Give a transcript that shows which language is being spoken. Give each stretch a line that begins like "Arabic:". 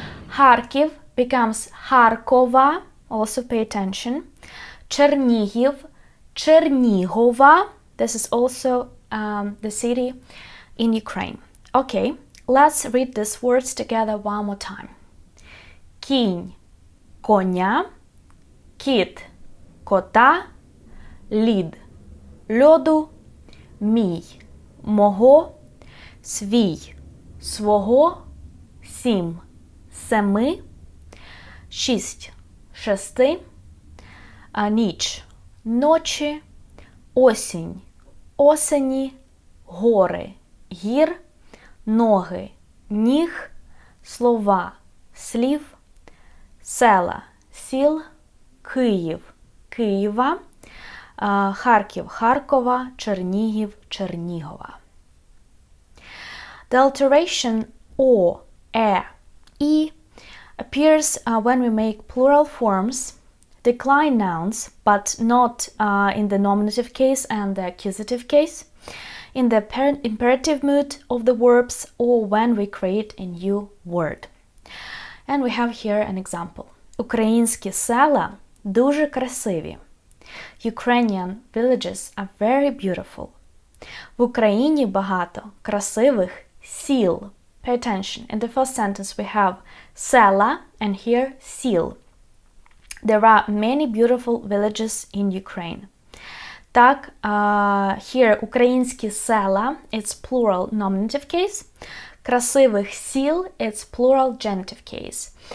English: Kharkiv becomes Kharkova, also pay attention. Chernihiv, Chernigova, this is also the city in Ukraine. Okay, let's read these words together one more time.
Ukrainian: Кінь коня, кіт кота, лід льоду, мій мого, свій свого, сім семи, шість шести, ніч ночі, осінь осені, гори гір, ноги ніг, слова слів, села сіл, Київ Києва, Харків Харкова, Чернігів Чернігова.
English: The alteration o, e appears when we make plural forms, decline nouns, but not in the nominative case and the accusative case, in the imperative mood of the verbs, or when we create a new word. And we have here an example.
Ukrainian: Українські села дуже красиві.
English: Ukrainian villages are very beautiful.
Ukrainian: В Україні багато красивих сіл.
English: Pay attention. In the first sentence we have села and here сіл. There are many beautiful villages in Ukraine. Так, here
Ukrainian: українські села,
English: it's plural nominative case.
Ukrainian: Красивих сіл,
English: it's plural genitive case.